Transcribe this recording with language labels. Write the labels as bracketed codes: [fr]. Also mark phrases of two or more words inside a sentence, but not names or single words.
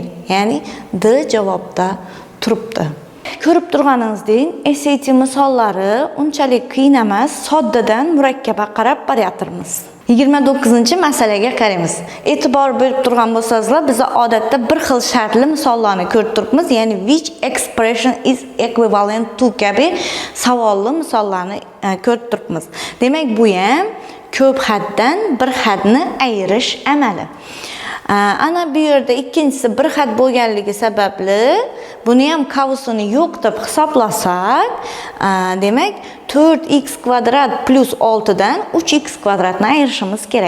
[uz] Ya'ni D javobda turibdi. Ko'rib turganingizdek, SAT misollari unchalik qiyin emas, soddadan murakkabga qarab boryapmiz. 29-masalaga qaraymiz. E'tibor berib turgan bo'lsangizlar, biz odatda bir xil shartli misollarni ko'rib turibmiz. Ya'ni [en] which expression is equivalent to [uz] kabi savolli misollarni ko'rib turibmiz. Demak, bu ham ko'p haddan bir hadni ayirish amali. Ana bu yerda ikkinchisi bir xat bo'lganligi sababli buni ham qavisini yo'q deb hisoblasak, demak 4x kvadrat plus 6 dan 3x kvadratni ayirishimiz kerak.